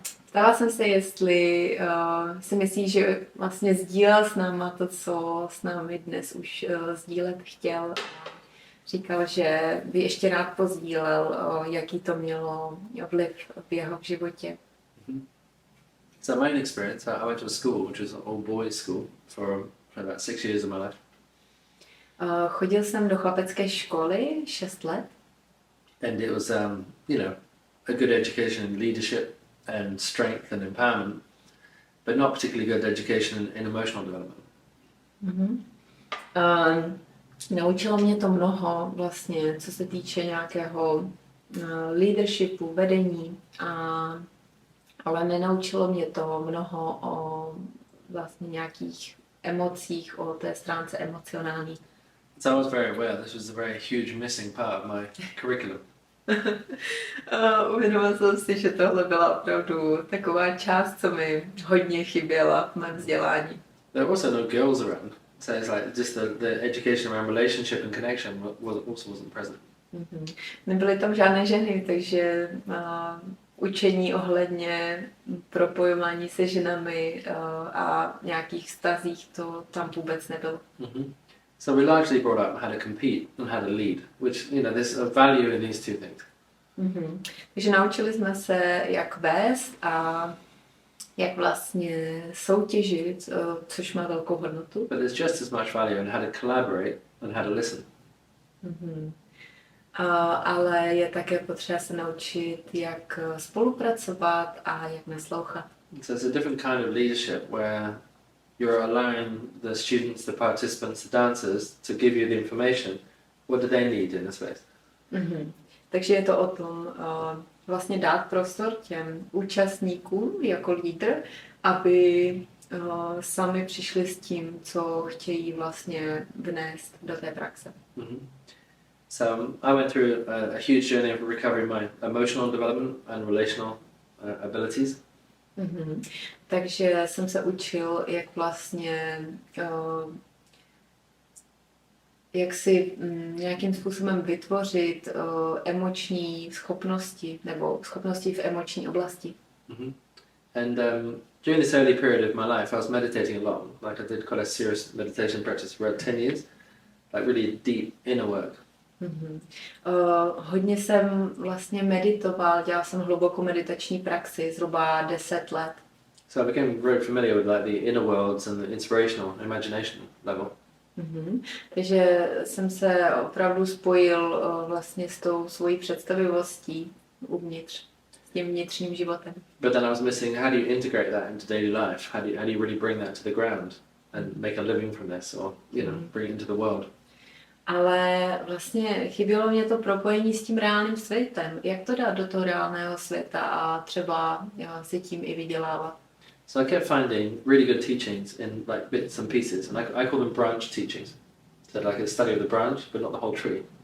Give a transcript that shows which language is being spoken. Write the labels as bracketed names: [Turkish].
[Czech] Ptala jsem se, jestli si myslíš, že vlastně sdílel s náma to, co s námi dnes už sdílet chtěl. Říkal, že by ještě rád pozdílel, jaký to mělo vliv v jeho životě. [English] So my own experience, I went to a school, which was an all boys school for about 6 years of my life. [Czech] Chodil jsem do chlapecké školy 6 let. [English] And it was, you know, a good education in leadership and strength and empowerment, but not particularly good education in emotional development. [Czech] Naučilo mě to mnoho vlastně, co se týče nějakého leadershipu, vedení, ale nenaučilo mě to mnoho o vlastně nějakých emocích, o té stránce emocionální. [English] So I was very aware this was a very huge missing part of my curriculum. [Czech] Uvědomil jsem si, že tohle byla opravdu taková část, co mi hodně chyběla v mém vzdělání. [English] There were also no girls around, so it's like just the education around relationship and connection also wasn't present. [Czech] Nebyly tam žádné ženy, takže učení ohledně propojování se ženami a nějakých vztazích to tam vůbec nebylo. [English] So we largely brought up how to compete and how to lead, which, you know, there's a value in these two things. [Czech] Takže naučili jsme se, jak vést a jak vlastně soutěžit, což má velkou hodnotu. [English] But there's just as much value in how to collaborate and how to listen. [Czech] Ale je také potřeba se naučit, jak spolupracovat a jak naslouchat. [English] So it's a different kind of leadership where you're allowing the students, the participants, the dancers to give you the information. What do they need in a space? [Czech] Takže je to o tom vlastně dát prostor těm účastníkům jako lídr, aby sami přišli s tím, co chtějí vlastně vnést do té praxe. [English] So I went through a huge journey of recovering my emotional development and relational abilities. [Czech] Takže jsem se učil, jak vlastně jak si nějakým způsobem vytvořit emoční schopnosti nebo schopnosti v emoční oblasti. [English] And during this early period of my life, I was meditating a lot. Like I did quite a serious meditation practice for about 10 years, like really deep inner work. [Czech] Hodně jsem vlastně meditoval, dělal jsem hlubokou meditační praxi, zhruba 10 let. [English] So I became very familiar with like the inner worlds and the inspirational imagination level. [Czech] Takže jsem se opravdu spojil vlastně s tou svojí představivostí uvnitř, s tím vnitřním životem. [English] But then I was missing, how do you integrate that into daily life? How do you really bring that to the ground and make a living from this, or, you know, bring it into the world? [Czech] Ale vlastně chybělo mě to propojení s tím reálným světem. Jak to dát do toho reálného světa a třeba si tím i vydělávat? [English] So I kept finding really good teachings in like bits and pieces, and I call them branch teachings. So like a study of the branch, but not the whole tree.